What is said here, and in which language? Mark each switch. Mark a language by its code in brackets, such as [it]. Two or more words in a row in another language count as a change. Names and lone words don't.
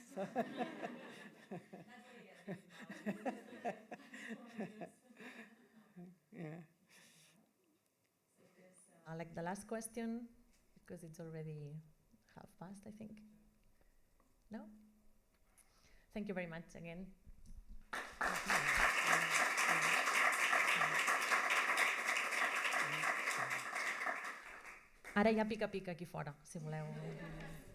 [en] So yeah. Like the last question, because it's already past, I think. No? Thank you very much again. [ca] Ara ja pica-pica aquí fora, si voleu.